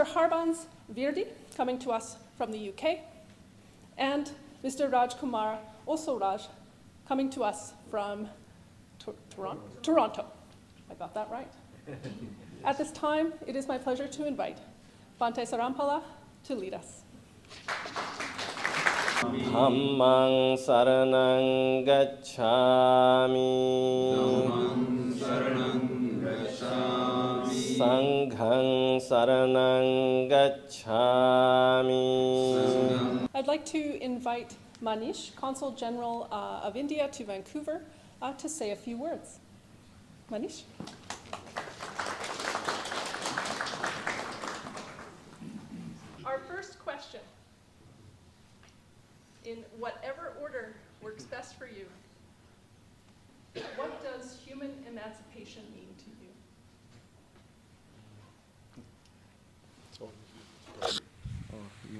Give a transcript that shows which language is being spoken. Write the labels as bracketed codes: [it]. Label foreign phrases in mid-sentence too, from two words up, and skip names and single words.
[en] Harbans Virdi, coming to us from the UK, and Mr. Rajkumar Osoraj, coming to us from Toronto. I got that right. At this time, it is my pleasure to invite Bhante Sarampala to lead us. [pi] Dhammang saranang gacchami. Sanghang saranang gacchami. [en] I'd like to invite Manish, Consul General of India to Vancouver, to say a few words. Manish? Our first question, in whatever order works best for you, what does human emancipation mean to you?